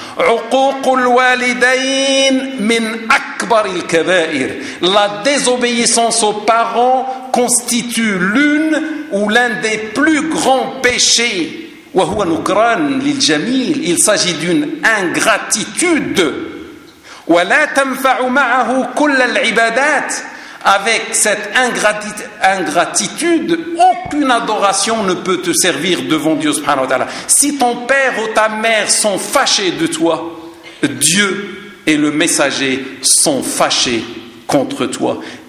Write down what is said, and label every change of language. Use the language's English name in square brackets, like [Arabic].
[Arabic] عقوق الوالدين من أكبر الكبائر. [French] La désobéissance aux parents constitue l'une ou l'un des plus grands péchés. [Arabic] وهو نكران للجميل. [French] Il s'agit d'une ingratitude. [Arabic] ولا تنفع معه كل العبادات. [French] Avec cette ingratitude, aucune adoration ne peut te servir devant Dieu subhanahu wa ta'ala. Si ton père ou ta mère sont fâchés de toi, Dieu et le messager sont fâchés contre toi.